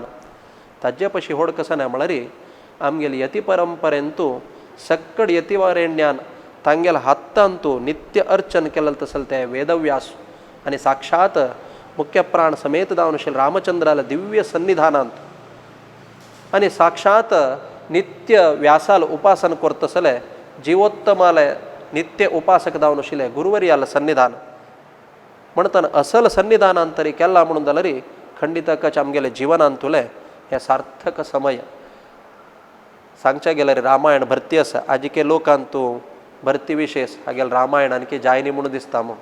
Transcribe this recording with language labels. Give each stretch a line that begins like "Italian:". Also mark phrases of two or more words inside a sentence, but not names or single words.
Konkani: ताजे पशी व्हड कसं न्हय म्हळ्यार आमगेली यती परंपरेंतू सक्कड यतिवारेण्यान तांगेल्या हातांतू नित्य अर्चन केलें तसलें तें वेदव्यास आनी साक्षात मुख्य प्राण समेत जावन आशिल्लें रामचंद्राला दिव्य सन्निधानांत आनी साक्षात नित्य व्यासाल उपासन करतसले जिवोत्तमाले नित्य उपासक जावन आशिल्ले गुरुवर्याल सन्निधान. म्हणटना असल सन्निधानांत तरी केला म्हणून जाल्यार खंडितकच आमगेले जिवनांत उरलें हें सार्थक समय. सांगचें गेल्यार रामायण भरती आसा. आजिके लोकांत तूं भरती विशेष हागेल रामायण आनी जायनी म्हणून दिसता म्हूण.